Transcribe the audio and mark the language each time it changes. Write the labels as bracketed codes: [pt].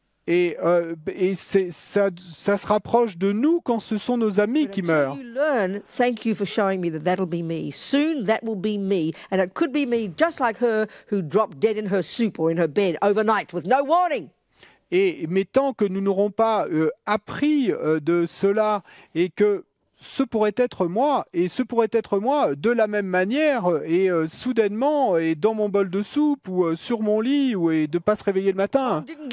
[fr] Et ça se rapproche de nous quand ce sont nos amis qui meurent. [en] Thank you for showing me that'll be me. Soon that will be me. And it could be me just like her who dropped dead in her soup or in her bed overnight with no warning. [fr] Mais tant que nous n'aurons pas appris de cela et que ce pourrait être moi, et ce pourrait être moi de la même manière, et soudainement, et dans mon bol de soupe, ou sur mon lit, et de ne pas se réveiller le matin.